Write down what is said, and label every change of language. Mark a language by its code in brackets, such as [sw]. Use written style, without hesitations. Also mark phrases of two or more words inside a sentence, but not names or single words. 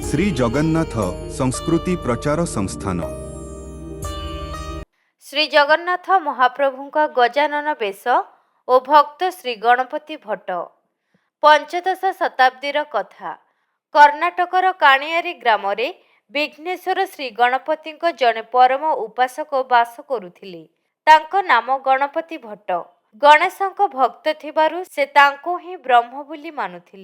[or] श्री जगन्नाथ संस्कृति प्रचार संस्थान। ଶ୍ରୀ ଜଗନ୍ନାଥ ମହାପ୍ରଭୁଙ୍କ ଗଜାନନ ବେଶ ଓ ଭକ୍ତ ଶ୍ରୀ ଗଣପତି ଭଟ୍ଟ। ପଞ୍ଚଦଶ ଶତାବ୍ଦୀର କଥା। କର୍ଣ୍ଣାଟକର କାଣିଆରୀ ଗ୍ରାମରେ ବିଘ୍ନେଶ୍ୱର ଶ୍ରୀ ଗଣପତିଙ୍କ ଜଣେ ପରମ ଉପାସକ ବାସ କରୁଥିଲେ। ତାଙ୍କ ନାମ ଗଣପତି ଭଟ୍ଟ। ଗଣେଶଙ୍କ ଭକ୍ତ ଥିବାରୁ ସେ ତାଙ୍କୁ ହିଁ ବ୍ରହ୍ମ ବୋଲି ମାନୁଥିଲେ।